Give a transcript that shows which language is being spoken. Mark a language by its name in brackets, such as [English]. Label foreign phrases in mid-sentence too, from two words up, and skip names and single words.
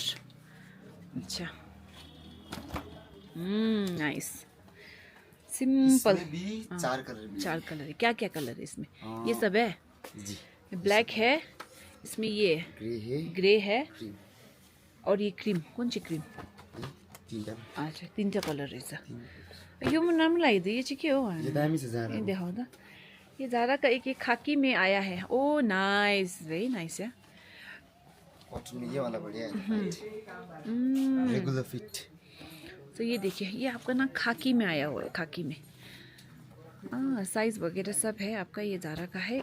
[Hindi] अच्छा नाइस, सिंपल। इसमें भी 4 कलर भी 4 कलर है, क्या क्या कलर है इसमें? ये सब है जी। ब्लैक है, इसमें ये ग्रे है, ग्रे है, क्रीम, और ये क्रीम, कौन सी क्रीम? [Nepali] 3टा। अच्छा 3टा कलर रहेछ। यो मन राम्रो लाग्यो, ये चाहिँ के हो? [Hindi] ये दामी से जा रहा ये है। [Nepali] देखाऊ त। [Hindi] ये ज़ारा का एक खाकी में आया है। ओ नाइस, [English] very nice [Hindi] है। कॉटन में ये वाला बढ़िया है, [English] regular fit. [Hindi] तो ये देखिए ये आपका ना खाकी में आया हुआ है, खाकी में। साइज़ वगैरह सब है आपका, ये ज़ारा का है।